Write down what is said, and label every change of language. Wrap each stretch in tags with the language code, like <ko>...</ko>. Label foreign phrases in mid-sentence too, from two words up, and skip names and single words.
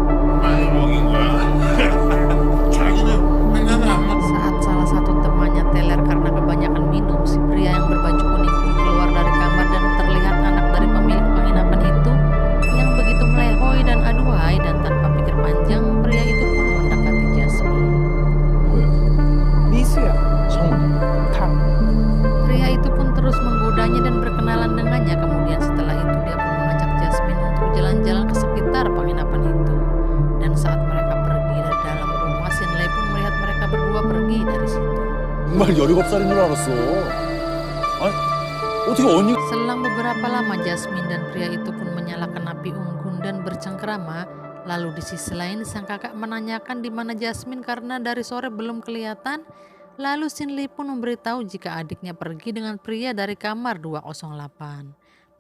<id>Saat salah satu temannya teler karena kebanyakan minum, si pria yang berbaju kuning pun keluar dari kamar dan terlihat anak dari pemilik penginapan itu yang begitu melehoi dan aduhai, dan tanpa pikir panjang pria itu pun mendekati Jasmine.</id> <ko>미수야, 탕.</ko> <id>Pria itu pun terus menggodanya dan berkenalan dengannya. Kemudian setelah itu dia pun mengajak Jasmine untuk jalan-jalan ke sekitar penginapan itu. Dan saat mereka pergi dari dalam rumah, Sinlei pun melihat mereka berdua pergi dari situ.</id> <ko>정말 17살인 줄 알았어. 아니, 어떻게 언니...</ko> <id>Selang beberapa lama Jasmine dan pria itu pun menyalakan api unggun dan bercengkerama. Lalu di sisi lain sang kakak menanyakan di mana Jasmine karena dari sore belum kelihatan. Lalu Sinlei pun memberitahu jika adiknya pergi dengan pria dari kamar 208.</id>